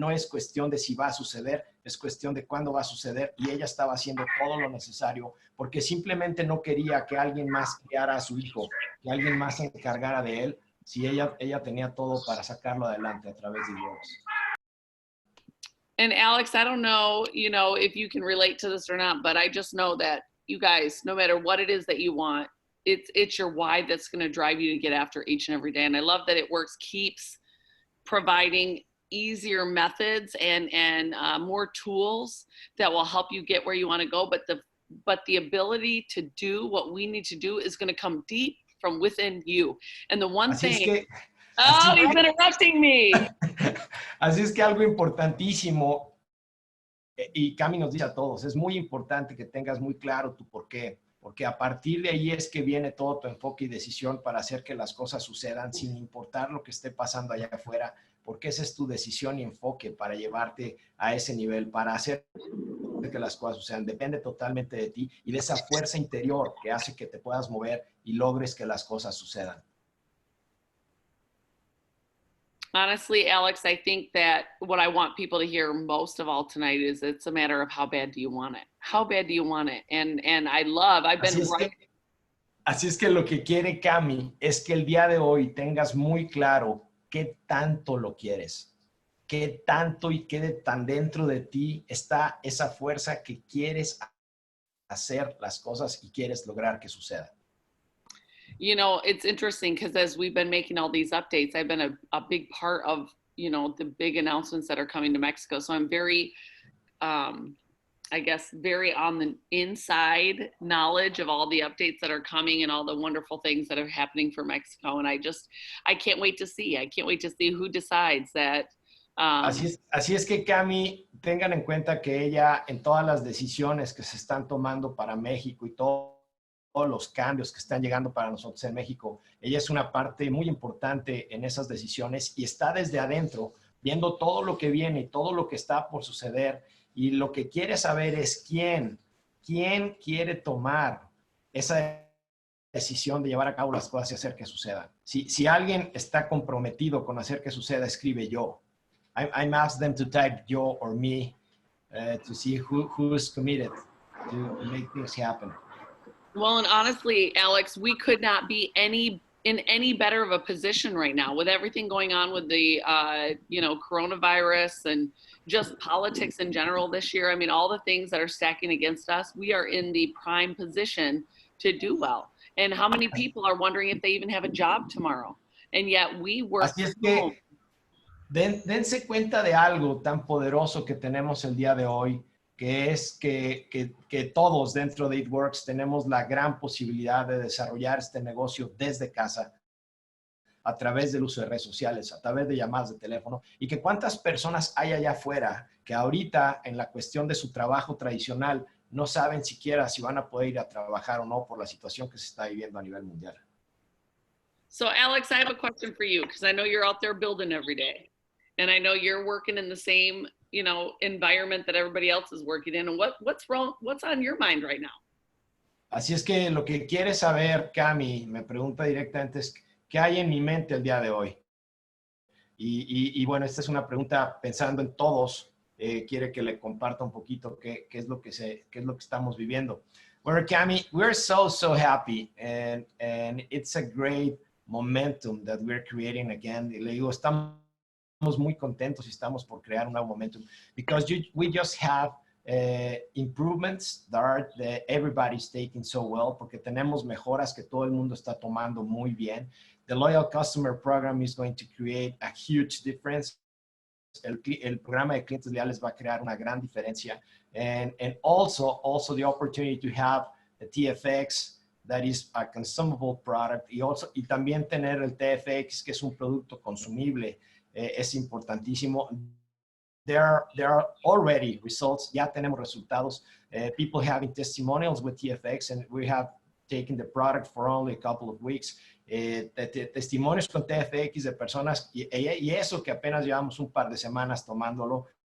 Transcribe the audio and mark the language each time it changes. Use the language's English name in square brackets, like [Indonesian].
[Spanish] No es cuestión de si va a suceder, es cuestión de cuándo va a suceder, y ella estaba haciendo todo lo necesario porque simplemente no quería que alguien más criara a su hijo, que alguien más se encargara de él, si ella tenía todo para sacarlo adelante a través de Dios. [English] And Alex, I don't know, you know, if you can relate to this or not, but I just know that you guys, no matter what it is that you want, it's your why that's going to drive you to get after each and every day. And I love that It Works keeps providing easier methods and more tools that will help you get where you want to go. But the ability to do what we need to do is going to come deep from within you. And the one [Spanish] Así [English] thing, [Spanish] es que, [English] oh, he's interrupting me. [Spanish] así es que algo importantísimo, y Cami nos dice a todos, es muy importante que tengas muy claro tu por qué, porque a partir de ahí es que viene todo tu enfoque y decisión para hacer que las cosas sucedan sin importar lo que esté pasando allá afuera, porque esa es tu decisión y enfoque para llevarte a ese nivel, para hacer que las cosas sucedan. Depende totalmente de ti y de esa fuerza interior que hace que te puedas mover y logres que las cosas sucedan. [English] Honestly, Alex, I think that what I want people to hear most of all tonight is it's a matter of how bad do you want it? How bad do you want it? And I've been right. [Spanish] Así es que lo que quiere Cami es que el día de hoy tengas muy claro qué tanto lo quieres, qué tanto y qué de tan dentro de ti está esa fuerza que quieres hacer las cosas y quieres lograr que suceda. [English] You know, it's interesting because as we've been making all these updates, I've been a big part of, you know, the big announcements that are coming to Mexico. So I'm very, I guess, very on the inside knowledge of all the updates that are coming and all the wonderful things that are happening for Mexico. And I can't wait to see. I can't wait to see who decides that. [Spanish] Así es que, Cami, tengan en cuenta que ella, en todas las decisiones que se están tomando para México y todos los cambios que están llegando para nosotros en México, ella es una parte muy importante en esas decisiones y está desde adentro viendo todo lo que viene y todo lo que está por suceder, y lo que quiere saber es quién quiere tomar esa decisión de llevar a cabo las cosas y hacer que sucedan. Si alguien está comprometido con hacer que suceda, escribe yo. [English] I'm asked them to type yo or me to see who's committed to make things happen. Well, and honestly, Alex, we could not be in any better of a position right now with everything going on with the, you know, coronavirus and just politics in general this year. I mean, all the things that are stacking against us, we are in the prime position to do well. And how many people are wondering if they even have a job tomorrow? And yet we work [Spanish] Así es [English] from home. [Spanish] que dense cuenta de algo tan poderoso que tenemos el día de hoy, que es que todos dentro de It Works tenemos la gran posibilidad de desarrollar este negocio desde casa, a través del uso de redes sociales, a través de llamadas de teléfono, y que cuántas personas hay allá afuera que ahorita en la cuestión de su trabajo tradicional no saben siquiera si van a poder ir a trabajar o no por la situación que se está viviendo a nivel mundial. [English] So Alex, I have a question for you because I know you're out there building every day, and I know you're working in the same, you know, environment that everybody else is working in. And what's wrong? What's on your mind right now? [Spanish] Así es que lo que quiere saber, Cami, me pregunta directamente, es qué hay en mi mente el día de hoy. Y bueno, esta es una pregunta pensando en todos quiere que le comparta un poquito qué es lo que estamos viviendo. [English] Well, Cami, we're so happy, and it's a great momentum that we're creating again. [Spanish] Le digo, estamos muy contentos y estamos por crear un nuevo momentum [English] because we just have improvements that everybody's taking so well, [Spanish] porque tenemos mejoras que todo el mundo está tomando muy bien. [English] The Loyal Customer Program is going to create a huge difference. [Spanish] El programa de clientes leales va a crear una gran diferencia. [English] And also the opportunity to have a TFX that is a consumable product [Spanish] y también tener el TFX, que es un producto consumible, es importantísimo. [English] There are already results. [Spanish] Ya tenemos resultados. [English] People having testimonials with TFX, and we have taken the product for only a couple of weeks. [Spanish] Testimonios con TFX de personas y eso que apenas llevamos un par de semanas tomándolo.